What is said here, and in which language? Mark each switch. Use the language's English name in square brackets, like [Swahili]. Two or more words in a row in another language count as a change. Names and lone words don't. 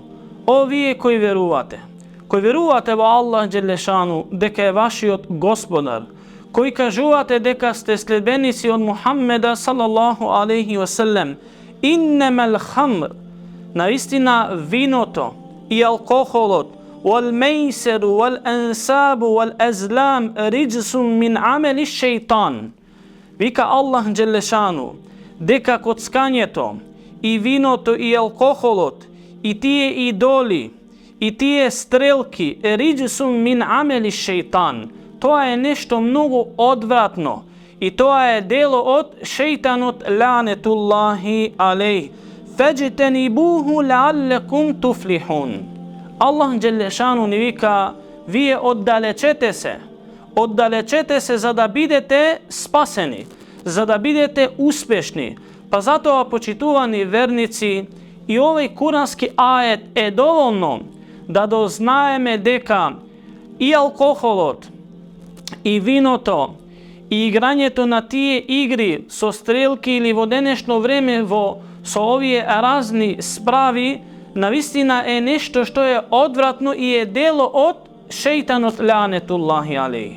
[Macedonian] О вие кои верувате, кои верувате во Аллах Джелешану дека е вашиот Господар, кои кажувате дека сте следбеници од Мухаммеда [Arabic] صلى الله عليه وسلم: "إنما الخمر." [Macedonian] Наистина виното и алкохолот, [Arabic] "والميسر والأنصاب والأزلام رجس من عمل الشيطان." [Macedonian] Вика Аллах Джелешану дека коцкањето и виното и алкохолот и тие идоли и тие стрелки е [Arabic] رجس من عمل الشيطان. [Macedonian] Тоа е нешто многу одвратно и тоа е дело од шејтанот [Arabic] لعنة الله عليه. "فاجتنبوه لعلكم تفلحون." [Macedonian] Аллах Джелешану ни вика: вие оддалечете се за да бидете спасени, за да бидете успешни. Па затоа, почитувани верници, и овој курански ајет е доволно да дознаеме дека и алкохолот, и виното, и играњето на тие игри со стрелки или во денешно време со овие разни справи, навистина е нешто што е одвратно и е дело од шејтанот [Arabic] لعنة الله عليه.